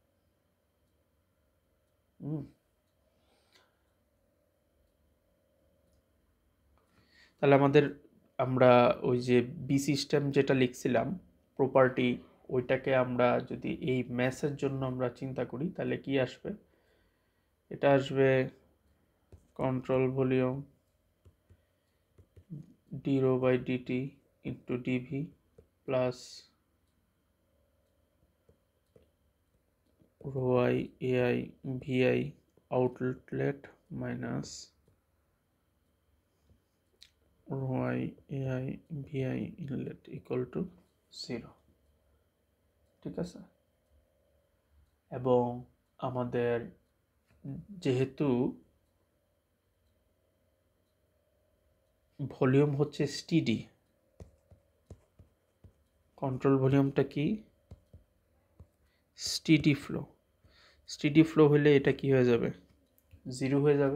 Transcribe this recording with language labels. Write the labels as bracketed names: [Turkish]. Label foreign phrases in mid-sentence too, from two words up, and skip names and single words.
[Bangla] তাহলে আমরা ওই যে [English] B system [Bangla] যেটা লিখছিলাম প্রপার্টি, ওইটাকে আমরা যদি এই ম্যাসের জন্য আমরা চিন্তা করি তাহলে কি আসবে? এটা আসবে [English] control volume d rho by dt into dV plus rho I ai vi outlet minus rho I ai vi inlet equal to 0, [Bangla] ঠিক আছে। এবং আমাদের যেহেতু ভলিউম হচ্ছে স্টিডি, [English] control volume [Bangla] কি [English] steady flow [Bangla] হলে এটা কি হয়ে যাবে 0 হয়ে যাবে।